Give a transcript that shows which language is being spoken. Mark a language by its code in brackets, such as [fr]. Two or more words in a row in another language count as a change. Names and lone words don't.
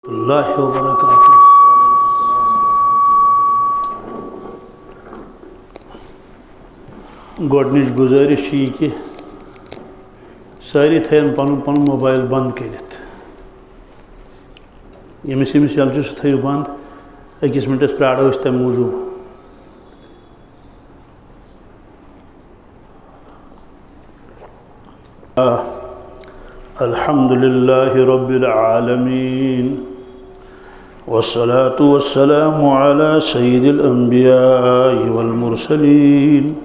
[ar] الله وبركاته. [ks] गोडनिच गुजारिश कि सारी थन पन पन मोबाइल बंद करित यमिस यमिस यल सह थो बंद अकिस मिनटस प्राड़ो तम मूजूब। [ar] الحمد لله رب العالمين والصلاة والسلام على سيد الأنبياء والمرسلين